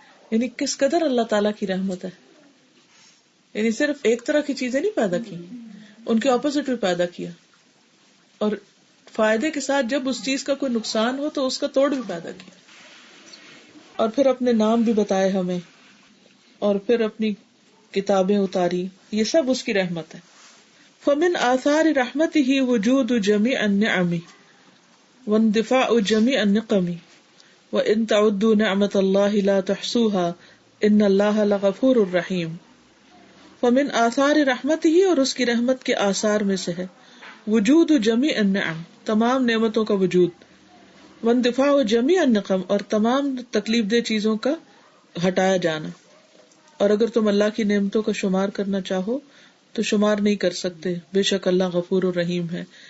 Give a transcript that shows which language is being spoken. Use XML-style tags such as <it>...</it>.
<ur>یعنی کس قدر اللہ تعالیٰ کی رحمت ہے. یعنی صرف ایک طرح کی چیزیں نہیں پیدا کی، ان کے اپوزٹ بھی پیدا کیا، اور فائدے کے ساتھ جب اس چیز کا کوئی نقصان ہو تو اس کا توڑ بھی پیدا کیا. اور پھر اپنے نام بھی بتائے ہمیں، اور پھر اپنی کتابیں اتاری. یہ سب اس کی رحمت ہے.</ur> <ar>فمن آثار رحمته وجود جميع النعم واندفاع جميع النقم وان تعدوا نعمت الله لا تحصوها ان الله لغفور رحیم. فمن آثار رحمته،</ar> <ur>اور اس کی رحمت کے آثار میں سے ہے</ur> <ar>وجود جميع النعم،</ar> <ur>تمام نعمتوں کا وجود،</ur> <ar>واندفاع جميع النقم،</ar> <ur>اور تمام تکلیف دہ چیزوں کا ہٹایا جانا. اور اگر تم اللہ کی نعمتوں کا شمار کرنا چاہو تو شمار نہیں کر سکتے، بے شک اللہ غفور الرحیم ہے.</ur>